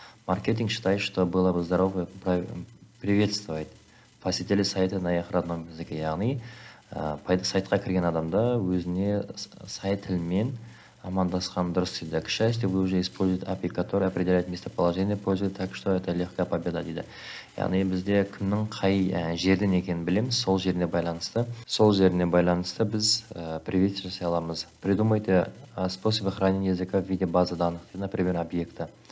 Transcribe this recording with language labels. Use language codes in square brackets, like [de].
[ru] Маркетинг считает, что было бы здорово приветствовать посетителей сайта на их родном языке. [kk] Яғни, сайтқа кірген адамда өзіне сайт тілмен амандасқан дұрыс дейді. [ru] К счастью, вы уже используете API, который определяет местоположение пользователя, так что это легкая победа дейді. [kk] Яғни бізде кімнің қай жерден екенін білеміз, сол жеріне байланысты. Сол жеріне байланысты біз привет жасай аламыз. [ru] Придумайте способы хранения языка в виде базы данных, например, объекта.